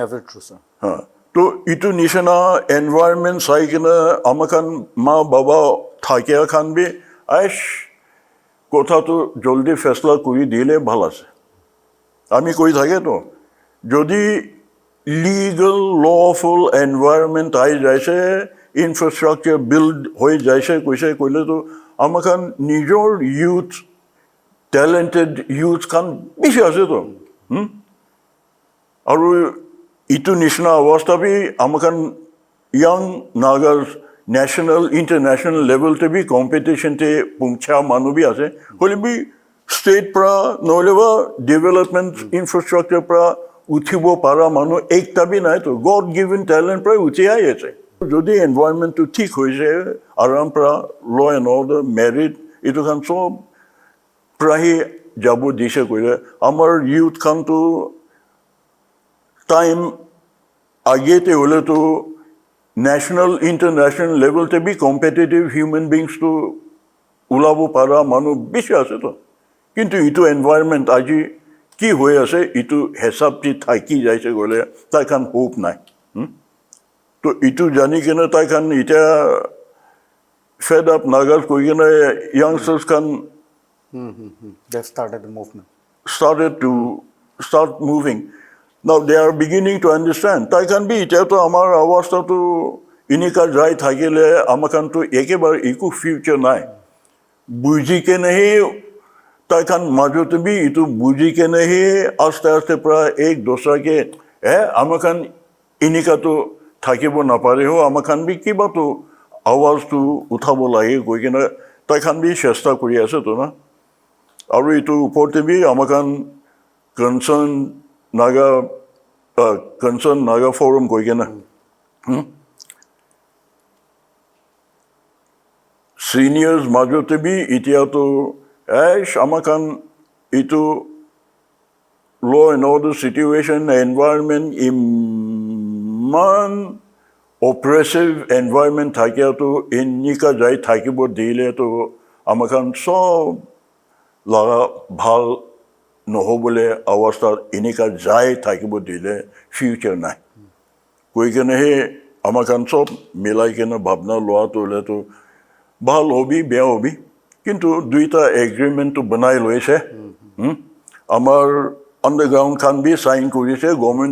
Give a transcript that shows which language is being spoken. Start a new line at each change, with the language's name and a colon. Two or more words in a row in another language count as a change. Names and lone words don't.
Naga Pidgin: তো এইটো নিচিনা এনভাইৰনমেণ্ট চাই কিনে আমাখান মা বাবা থাকে খান বি আইস কথাটো জলদি ফেসলা কৰি দিলে ভাল আছে আমি কৈ থাকে তো যদি
English: legal lawful environment
Naga Pidgin: আই যাইছে ইনফ্রাস্ট্রাকচার বিল্ড হৈ যাইছে কৈছে কইলে তো আমাখান নিজৰ ইউথ
English: talented youth
Naga Pidgin: খান বেশি আছে তো আৰু ইটো নিচিনা অৱস্থা বি আমাখান young Nagas
English: national international level
Naga Pidgin: te bhi competition te puncha manu bhi ase hole bhi state pra noleva
English: development infrastructure
Naga Pidgin: pra uthibo para manu ekta bhi nai to god given talent pra uthi aise jodi environment to thik hoise aram pra
English: law and order
Naga Pidgin: merit itu kan sob prahi jabo dishe koile amar youth kan to time agete hole to
English: national international level
Naga Pidgin: te bhi
English: competitive human beings
Naga Pidgin: to ulabo para manu beshi ase to kintu itu environment aji ki hoye ase itu hesab ti thaki jaise gole tai kan hope nai to itu jani kena tai kan ita
English: fed up
Naga Pidgin: nagas koi kena youngsters kan
English: they started the movement start moving. Now they are beginning to understand.
Naga Pidgin: Tai can be ita to amar avastha to inika jai thakile amakan to ekebar iku future nai. Buji ke nahi tai kan majot bhi itu buji ke nahi aste aste pra ek dosra ke amakan inika to thakibo na pare ho amakan bhi kiba to awaz to uthabo lage koi kena tai kan bhi chesta kori ase to na. Aru itu uporte bhi amakan concern Naga forum koi kena. Seniors majote bhi itia to amakan itu
English: law and order situation environment
Naga Pidgin: iman
English: oppressive environment
Naga Pidgin: thakia to inika jai thakibo dile to amakan sob laga bhal নহবলে অৱস্থা এনেকা যায় থাকিব দিলে ফিউচাৰ নাই কৈ কেনেহে আমাখান চব মিলাই কেনে ভাবনা লোৱাটো হ'লেতো ভাল হবি বেয়া হবি কিন্তু দুইটা এগ্ৰিমেণ্টটো বনাই লৈছে আমাৰ আণ্ডাৰগ্ৰাউণ্ড খান বি চাইন কৰিছে গভৰ্ণমেণ্ট